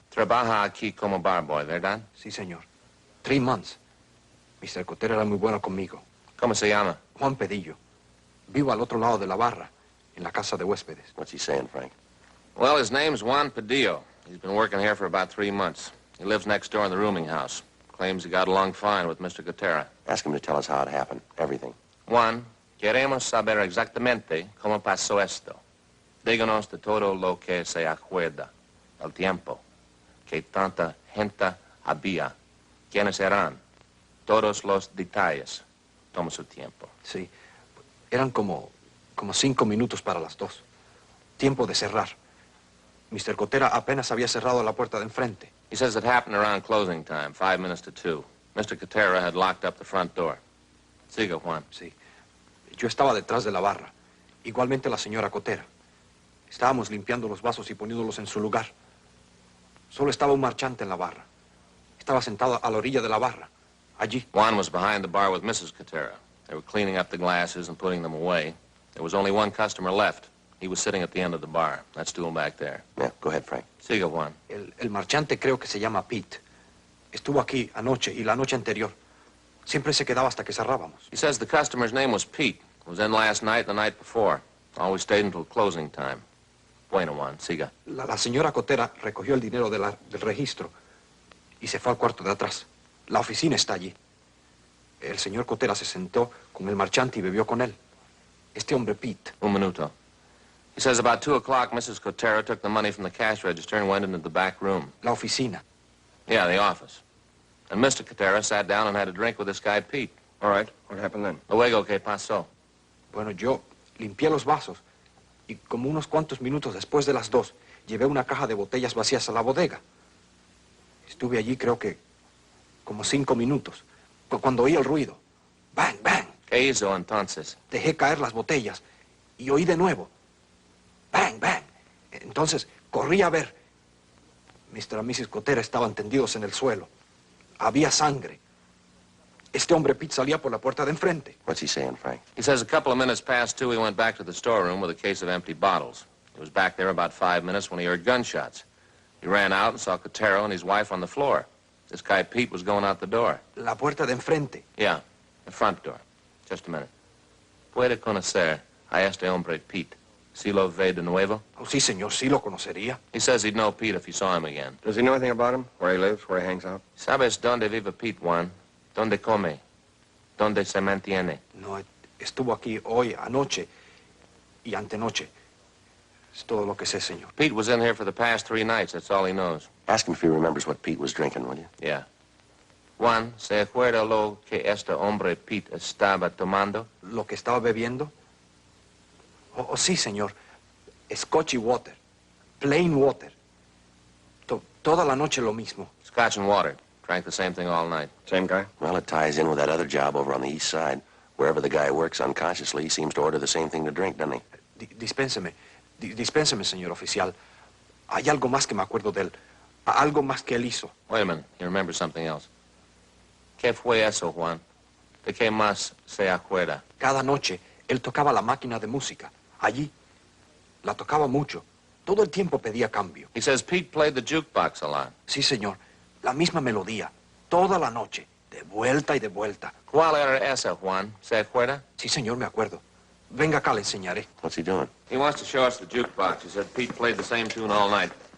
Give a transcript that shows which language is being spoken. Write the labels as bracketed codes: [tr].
[es] Trabaja aquí como bar boy, ¿verdad? Sí, señor. [en] 3 months. Mr. [es] Cotero era muy bueno conmigo. ¿Cómo se llama? Juan Pedillo. Vivo al otro lado de la barra, en la casa de huéspedes. [en] What's he saying, Frank? Well, his name's Juan Padillo. He's been working here for about 3 months. He lives next door in the rooming house. Claims he got along fine with Mr. Cotera. Ask him to tell us how it happened, everything. [es] Juan, queremos saber exactamente cómo pasó esto. Díganos de todo lo que se acuerda, el tiempo, que tanta gente había, quiénes eran, todos los detalles. Toma su tiempo. Sí, eran como 5 minutos para las 2. Tiempo de cerrar. Mr. Cotera apenas había cerrado la puerta de enfrente. [en] He says it happened around closing time, 5 minutes to 2. Mr. Cotera had locked up the front door. [es] Siga, Juan. Sí. Yo estaba detrás de la barra. Igualmente la señora Cotera. Estábamos limpiando los vasos y poniéndolos en su lugar. Solo estaba un marchante en la barra. Estaba sentado a la orilla de la barra. Allí. [en] Juan was behind the bar with Mrs. Cotera. They were cleaning up the glasses and putting them away. There was only one customer left. He was sitting at the end of the bar. That stool back there. Yeah, go ahead, Frank. [es] Siga, Juan. El marchante creo que se llama Pete. Estuvo aquí anoche y la noche anterior. Siempre se quedaba hasta que cerrábamos. [en] He says the customer's name was Pete. Was in last night and the night before. Always stayed until closing time. [es] Bueno, Juan, siga. La señora Cotera recogió el dinero del registro y se fue al cuarto de atrás. La oficina está allí. El señor Cotera se sentó con el marchante y bebió con él. Este hombre, Pete. Un minuto. [en] He says about 2 o'clock, Mrs. Cotera took the money from the cash register and went into the back room. [es] La oficina. [en] Yeah, the office. And Mr. Cotera sat down and had a drink with this guy, Pete. All right, what happened then? [es] Luego, ¿qué pasó? Bueno, yo limpié los vasos y como unos cuantos minutos después de las 2, llevé una caja de botellas vacías a la bodega. Estuve allí creo que como 5 minutos, cuando oí el ruido. ¡Bang, bang! ¿Qué hizo entonces? Dejé caer las botellas y oí de nuevo. ¡Bang, bang! Entonces corrí a ver. Mr. y Mrs. Cotera estaban tendidos en el suelo. Había sangre. Este hombre Pete salía por la puerta de enfrente. [en] What's he saying, Frank? He says a couple of minutes past 2, he went back to the storeroom with a case of empty bottles. He was back there about 5 minutes when he heard gunshots. He ran out and saw Cotero and his wife on the floor. This guy Pete was going out the door. [es] La puerta de enfrente. [en] Yeah, the front door. Just a minute. [es] Puede conocer a este hombre Pete. Si lo ve de nuevo? Oh, sí, señor, sí lo conocería. [en] He says he'd know Pete if he saw him again. Does he know anything about him? Where he lives, where he hangs out? [es] ¿Sabes dónde vive Pete, Juan? ¿Dónde come? ¿Dónde se mantiene? No, estuvo aquí hoy, anoche y antenoche. Es todo lo que sé, señor. [en] Pete was in here for the past 3 nights. That's all he knows. Ask him if he remembers what Pete was drinking, will you? Yeah. [es] Juan, ¿se acuerda lo que este hombre Pete estaba tomando? ¿Lo que estaba bebiendo? Oh, sí, señor. Scotch y water. [en] Plain water. [es] Toda la noche lo mismo. [en] Scotch and water. Drank the same thing all night. Same guy? Well, it ties in with that other job over on the east side. Wherever the guy works unconsciously, he seems to order the same thing to drink, doesn't he? [es] Dispénseme. Dispénseme, señor oficial. Hay algo más que me acuerdo de él. Algo más que él hizo. [en] Wait a minute. He remembers something else. [es] ¿Qué fue eso, Juan? ¿De qué más se acuerda? Cada noche, él tocaba la máquina de música. Allí. La tocaba mucho. Todo el tiempo pedía cambio. [en] He says Pete played the jukebox a lot. [es] Sí, señor. La misma melodía. Toda la noche. De vuelta y de vuelta. ¿Cuál era esa, Juan? ¿Se acuerda? Sí, señor, me acuerdo. Venga acá, le enseñaré. [en] What's he doing? He wants to show us the jukebox. He said Pete played the same tune all night.